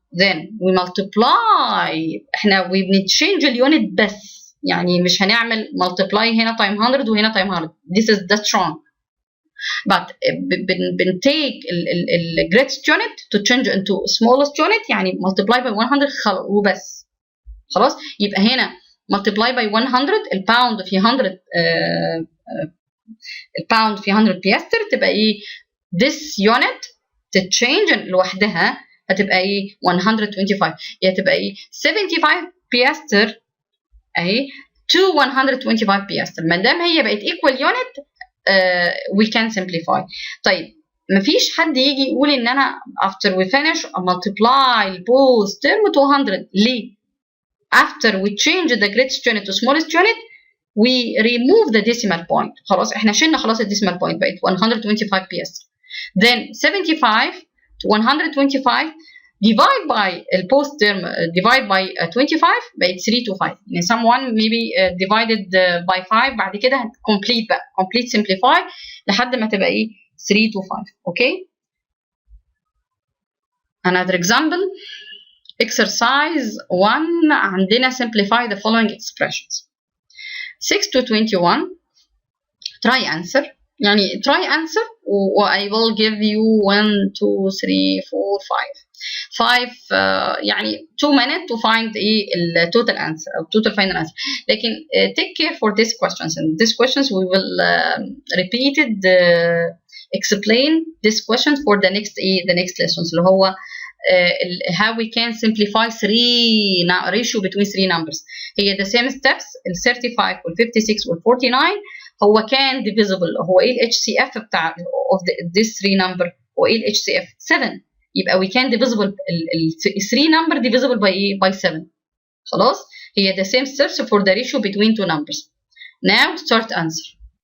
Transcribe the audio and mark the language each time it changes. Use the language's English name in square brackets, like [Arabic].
[English] then we multiply [Arabic] احنا [English] we change [Arabic] اليونت بس يعني مش هنعمل multiply هنا time [English] 100 [Arabic] وهنا [English] time 100. this is that's wrong. but take the greatest unit to change into smallest unit [Arabic] يعني [English] multiply by 100 [Arabic] وبس خلاص. يبقى هنا [English] multiply by 100 [Arabic] الباوند في 100 الباوند في 100 بياستر تبقى ايه [English] this unit [Arabic] تتشينج لوحدها هتبقى ايه 125 يعني تبقى ايه 75 بياستر اهي [English] to 125 [Arabic] بياستر. ما دام هي بقت [English] equal unit we can simplify. [Arabic] طيب مفيش حد يجي يقول ان انا after [English] we finish multiply both term to 100 [Arabic] ليه؟ [English] after we change the greatest unit to smallest unit we remove the decimal point. [Arabic] خلاص احنا شلنا خلاص الديسيمال [English] point [Arabic] بقت 125 بياستر. [English] then 75 to 125 divide by post term divide by 25 [Arabic] بقت [English] 3 to 5 [Arabic] يعني [English] someone maybe divided by 5 [Arabic] بعد كده [English] complete [Arabic] بقى [English] complete simplify [Arabic] لحد ما تبقى ايه [English] 3 to 5. okay another example exercise 1 [Arabic] عندنا [English] simplify the following expressions 6 to 21 try answer [Arabic] يعني [English] try answer I will give you 1 2 3 4 5 [Arabic] يعني [English] 2 minutes to find the total answer or total final answer. [Arabic] لكن [English] take care for these questions and these questions we will repeat it explain this question for the next lessons [Arabic] اللي هو [English] how we can simplify ratio between 3 numbers. هي the same steps ال 35 وال 56 وال 49 [Arabic] هو كان [English] divisible [Arabic] هو ايه ال [English] HCF [Arabic] بتاع [English] of this 3 number هو ايه ال HCF 7 [Arabic] يبقى [English] we can divisible ال 3 number divisible by [Arabic] ايه [English] by 7 [Arabic] خلاص. هي [English] the same steps for the ratio between two numbers. now start answer.